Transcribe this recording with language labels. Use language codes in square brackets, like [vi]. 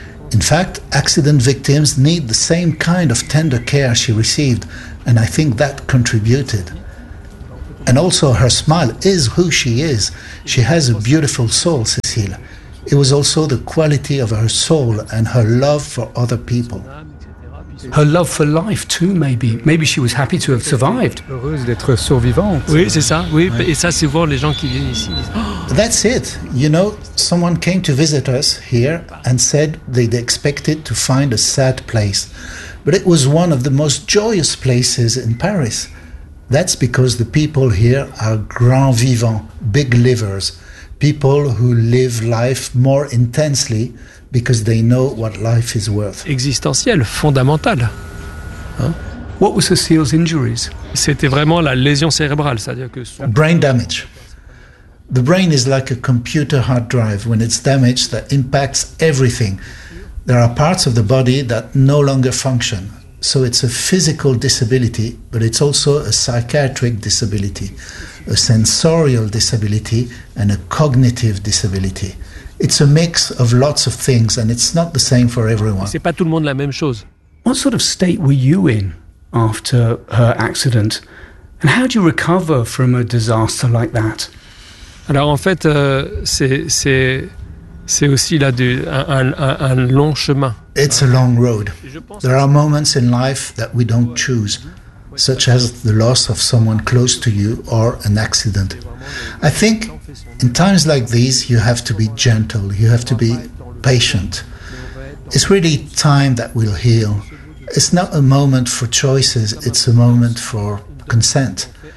[en] In fact, accident victims need the same kind of tender care she received, and I think that contributed. And also her smile is who she is. She has a beautiful soul, Cécile. It was also the quality of her soul and her love for other people. Her love for life too, maybe. Maybe she was happy to have survived. [fr] Heureuse d'être survivante. Oui, c'est ça. Oui, ouais. Et ça, c'est voir les gens qui viennent ici. [en] That's it. You know, someone came to visit us here and said they'd expected to find a sad place. But it was one of the most joyous places in Paris. That's because the people here are [fr] grand vivants, [en] big livers, people who live life more intensely because they know what life is worth. [fr] Existentiel, fondamental. Huh? [en] What were Cécile's injuries? [fr] C'était vraiment la lésion cérébrale, c'est-à-dire que son... [en] Brain damage. The brain is like a computer hard drive. When it's damaged, that impacts everything. There are parts of the body that no longer function. So it's a physical disability, but it's also a psychiatric disability, a sensorial disability, and a cognitive disability. It's a mix of lots of things, and it's not the same for everyone. [fr] C'est pas tout le monde la même chose. [en] What sort of state were you in after her accident? And how do you recover from a disaster like that? [fr] Alors en fait, c'est aussi là un long chemin. [en] It's a long road. There are moments in life that we don't choose, such as the loss of someone close to you or an accident. I think in times like these, you have to be gentle, you have to be patient. It's really time that will heal. It's not a moment for choices, it's a moment for consent.